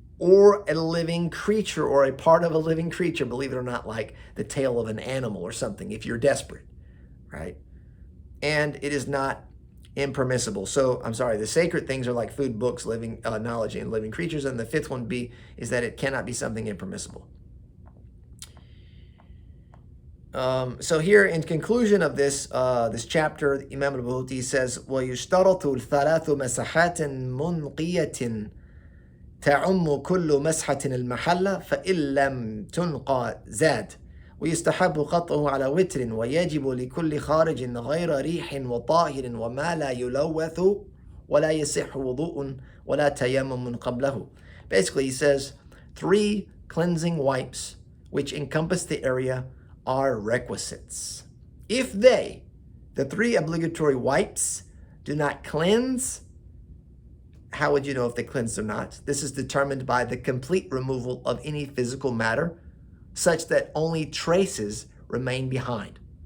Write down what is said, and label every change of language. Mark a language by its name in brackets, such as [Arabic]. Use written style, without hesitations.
[English] or a living creature or a part of a living creature, believe it or not, like the tail of an animal or something, if you're desperate, right? And it is not impermissible. So, I'm sorry, the sacred things are like food, books, living knowledge, and living creatures. And the fifth one is that it cannot be something impermissible. So here, in conclusion of this this chapter, Imam al-Buhuti says, [Arabic] وَيُشْتَرَطُ الثَّلَاثُ مَسَحَاتٍ مُنْقِيَةٍ تعم كل مسحة المحلة فإن لم تنقى زاد ويستحب قطعه على وتر ويجب لكل خارج غير ريح وطاهر وما لا يلوث ولا يصح وضوء ولا تيمم قبله. [English] Basically, he says 3 cleansing wipes which encompass the area are requisites. If the 3 obligatory wipes, do not cleanse, how would you know if they cleansed or not? This is determined by the complete removal of any physical matter, such that only traces remain behind.